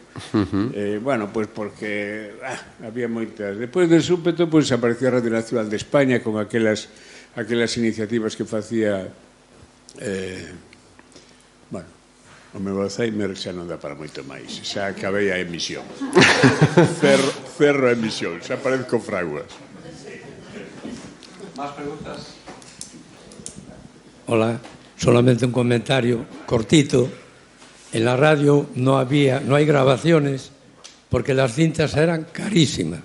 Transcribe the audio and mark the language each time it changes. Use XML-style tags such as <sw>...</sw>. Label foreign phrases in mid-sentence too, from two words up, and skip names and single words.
<gl>Bueno, pois porque había moitas. Depois de súpeto, pois aparecía a Radio Nacional de España con aquelas iniciativas que facía bueno, o meu Alzheimer xa non dá para moito máis, xa acabei a emisión. Cerro a emisión, xa parezco Fraguas.</gl> <es>Más preguntas? Hola, solamente un comentario cortito. En la radio no hay grabaciones porque las cintas eran carísimas.</es>